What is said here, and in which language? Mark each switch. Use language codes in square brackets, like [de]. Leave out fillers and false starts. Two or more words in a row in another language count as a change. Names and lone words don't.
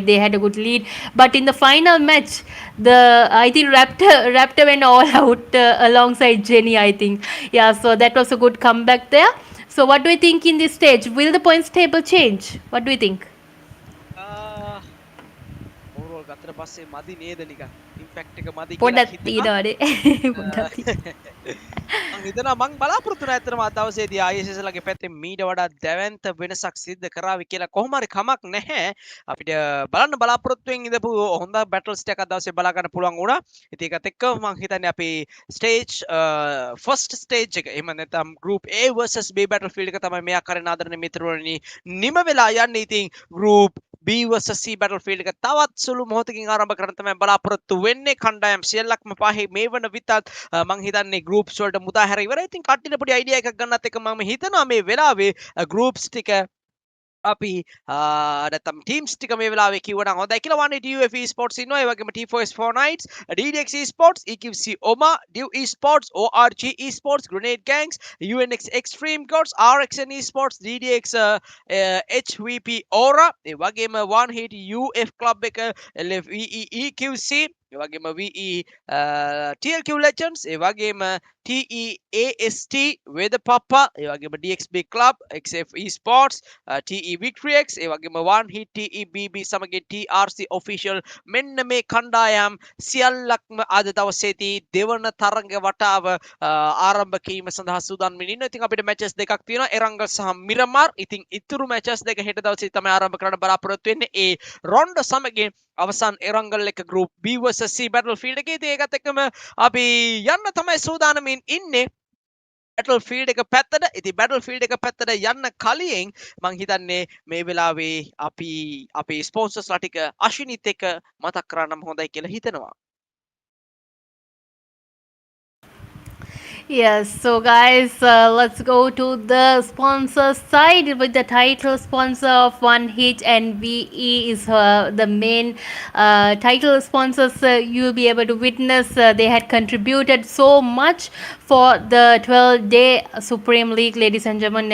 [en] They had a good lead, but in the final match, I think Raptor went all out alongside Jenny, I think. Yeah, so that was a good comeback there. So what do you think in this stage? Will the points table change? What do you think? [si] overall ගත්තට පස්සේ මදි නේද නිකන් ඉම්පැක්ට් එක මදි කියලා පොඩ්ඩක් හිතෙනවා. තියෙනවානේ. පොඩ්ඩක් මං හිතනවා මං බලාපොරොත්තු වෙන ඇත්තටම අද දවසේදී ISS ලගේ පැත්තේ මීට වඩා දැවැන්ත වෙනසක් සිද්ධ කරાવી කියලා කොහොම හරි කමක් නැහැ. අපිට බලන්න බලාපොරොත්තුෙන් ඉඳපු හොඳ බැටල්ස් ටිකක් අද දවසේ බලා ගන්න පුළුවන් වුණා. ඉතින් ඒකත් එක්ක මං හිතන්නේ අපි ස්ටේජ් ෆස්ට් ස්ටේජ් එක එහෙම නැත්නම් [en] group A versus B battlefield [si] එක තමයි මේ ආකාරයෙන් ආදරණීය මිත්‍රවරුනි නිම වෙලා යන්නේ. ඉතින් [en] group B versus C battlefield [si] එක තවත් සුළු මොහොතකින් ආරම්භ කරන්න තමයි බලාපොරොත්තු වෙන්නේ. කණ්ඩායම් සියල්ලක්ම පහේ මේ වන විතත් මං හිතන්නේ groups වලට මුදා හැර ඉවරයි. ඉතින් කට්ටියට පොඩි අයිඩියා එකක් ගන්නත් එක්ක මම හිතනවා මේ වෙලාවේ groups ටික අපි නැත්නම් ටීම්ස් ටික මේ වෙලාවේ කිව්වනම් හොඳයි කියලා. වන්නේ DUF esports ඉන්නවා, ඒ වගේම T4S4 Knights, DDX esports, EQC OMA, DU esports, ORG esports, Grenade Gangs, UNX Extreme Gods, RXN esports, DDX HVP Aura, ඒ වගේම One Hit UF Club එක, LFVE EQC, ඒ වගේම VE TLQ Legends, ඒ වගේම TEAST WEDHA PAPPA, ඒ වගේම DXB Club, XF esports, TE VExEQZ, ඒ වගේම One Hit TEBB සමගින් TRC official, මෙන්න මේ කණ්ඩායම් සියල්ලක්ම අද දවසේදී දෙවන තරඟ වටාව ආරම්භ කිරීම සඳහා සූදානම් වෙන්න ඉන්නවා. ඉතින් අපිට මැචස් දෙකක් තියෙනවා, එරංගල් සහ මිරමාර්. ඉතින් ඉතුරු මැචස් දෙක හෙට දවසේ තමයි ආරම්භ කරන්න බලාපොරොත්තු වෙන්නේ. ඒ රොන්ඩ සමගින් අවසන් එරංගල් එක [en] group B versus C battlefield [si] එකේ. ඉතින් ඒකත් එක්කම අපි යන්න තමයි සූදානමින් ඉන්නේ battlefield එක පැත්තට. ඉතින් battlefield එක පැත්තට යන්න කලින් මං හිතන්නේ මේ වෙලාවේ අපි අපේ ස්පොන්සර්ස්ලා ටික අශ්විනිත් එක්ක මතක් කරන්නම හොඳයි කියලා හිතනවා. [en] Yes, so guys, let's go to the sponsor side with the title sponsor of One Hit, and VE is the main title sponsors. You'll be able to witness they had contributed so much for the 12-day Supreme League, ladies and gentlemen.